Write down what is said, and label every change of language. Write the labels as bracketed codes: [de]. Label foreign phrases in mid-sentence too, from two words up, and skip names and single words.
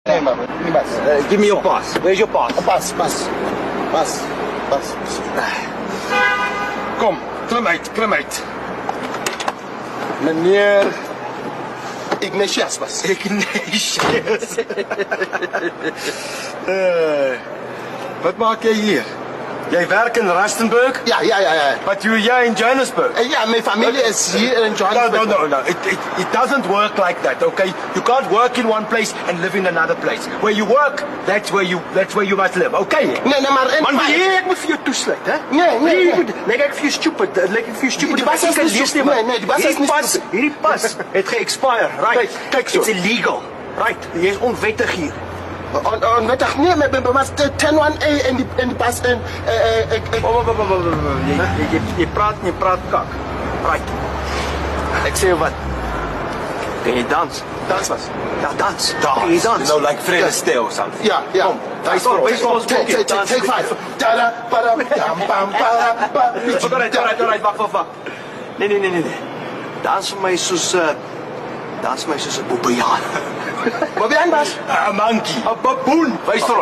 [af] Nee, maar nie bas. [en] Give me your pass. Where's your pass? [af] Bas. Kom, klim uit. Meneer Ignatius bas. Ignatius. Wat maak jy hier? Jy werk in Rustenburg? Ja. [en] But you're here in Johannesburg? [af] Ja, mijn familie is hier in Johannesburg. [en] No. It doesn't work like that, okay? You can't work in one place and live in another place. Where you work, that's where you must live, okay? [af] Nee, maar in... Man, ek moet vir jou toesluit, hè? Nee. Lyk ek vir jou stupid? Die pas is nie stupid. Nee, die pas is nie stupid. Hierdie pas het ge-expire, right? Kyk so. [en] It's illegal, right? [af] Jy is onwettig hier. Onwettig, nee, maar 10-1A in die pas in... Jy praat kak. Right. Ek sê jou wat. Kan jy dans? Dans was. Ja, dans. Kan jy dans? [en] You know, like Fred Astaire or something. [af] Ja. Kom, wys vir ons. [en] Take 5. Tada, para, dam, bam, para, ba. [af] Alright, wag. Nee. Dans vir my soos 'n bobbejaan. Babian bas. 'n monkey. 'n baboon. Wys vir ons.